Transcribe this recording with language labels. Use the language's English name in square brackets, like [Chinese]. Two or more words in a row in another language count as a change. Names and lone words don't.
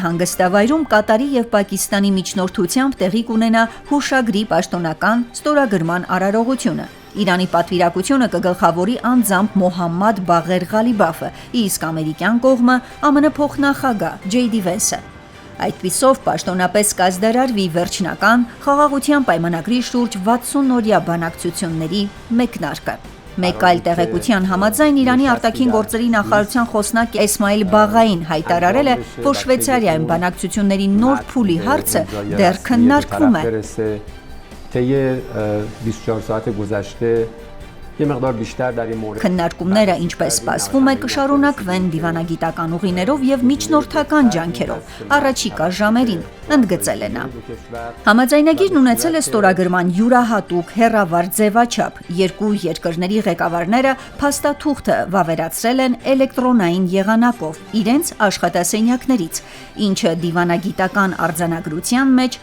[Armenian] հանգստավայրում Կատարի եւ Պակիստանի միջնորդությամբ տեղի կունենա հուշագրի պաշտոնական ստորագրման արարողությունը։ Իրանի պատվիրակությունը կգլխավորի անձամբ Մոհամմադ Բաղեր Ղալիբաֆը, իսկ ամերիկյան կողմը ԱՄՆ փոխնախագահ Ջեյդի Վենսը։ Այդպիսով պաշտոնապես կազդարարվի վերջնական խաղաղության պայմանագրի շուրջ 60 օրյա բանակցությունների մեկնարկը։ Մեկ այլ տեղեկության համաձայն Իրանի արտաքին գործերի նախարարության խոսնակ Էսմայիլ Բաղային հայտարարել է, որ Շվեյցարիայում բանակցությունների նոր փուլի հարցը դեռ քննարկվում է։ [Persian] طی 24 ساعت گذشته یه مقدار بیشتر در این مورد [Armenian] Քննարկումները, ինչպես սպասվում է, կշարունակվեն դիվանագիտական ուղիներով եւ միջնորդական ջանքերով առաջիկա ժամերին, ընդգծել է նա։ Համաձայնագիրն ունեցել է ստորագրման յուրահատուկ հեռավար ձևաչափ։ Երկու երկրների ղեկավարները փաստաթուղթը վավերացրել են էլեկտրոնային եղանակով իրենց աշխատասենյակներից, ինչը դիվանագիտական արձանագրության մեջ